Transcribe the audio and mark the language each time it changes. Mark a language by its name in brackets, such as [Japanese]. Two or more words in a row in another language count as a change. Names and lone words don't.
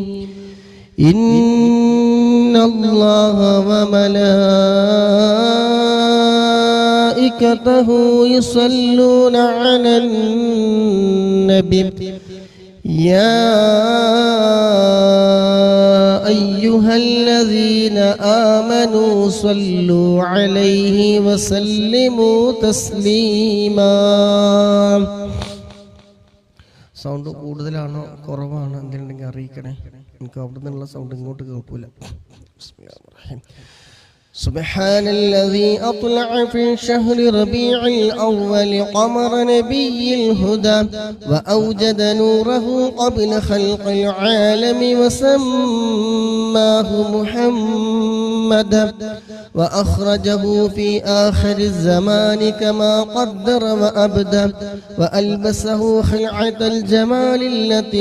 [Arabic] إن الله وملائكته يصلون على النبي يا أيها الذين آمنوا صلوا عليه وسلموا تسليما. [Malayalam] സൗണ്ട് കൂടുതലാണോ കുറവാണോ എന്തെങ്കിലും അറിയിക്കണേ. എനിക്ക് അവിടെ നിന്നുള്ള സൗണ്ട് ഇങ്ങോട്ട് കേൾക്കൂല. [Arabic] سبحان الذي أطلع في شهر ربيع الأول قمر نبي الهدى وأوجد نوره قبل خلق العالم وسماه محمدا وأخرجه في آخر الزمان كما قدر وأبدى وألبسه خلعة الجمال التي